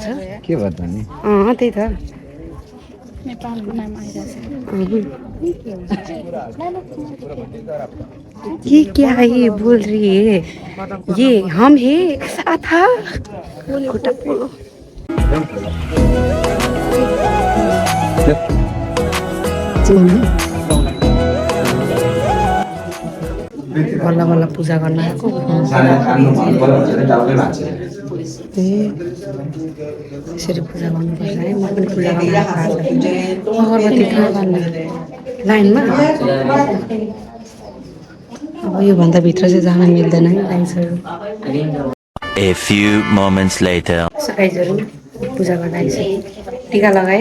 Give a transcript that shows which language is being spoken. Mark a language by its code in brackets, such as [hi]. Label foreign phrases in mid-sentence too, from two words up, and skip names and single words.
[ne] के भन्दा नि त्यही त [hi] ये क्या है ये बोल रही है ये हम है था [ne] बल्ल बल्ल पूजा गर्न आएको यसरी पूजा गर्नुपर्छ है म पनि पूजा गर्न अगरबत्ती कहाँ बाल्नु लाइनमा अब योभन्दा भित्र चाहिँ जान मिल्दैन है गाइजहरू। [en] A few moments later. [ne] गाइजहरू पूजा गर्दा टिका लगाएँ।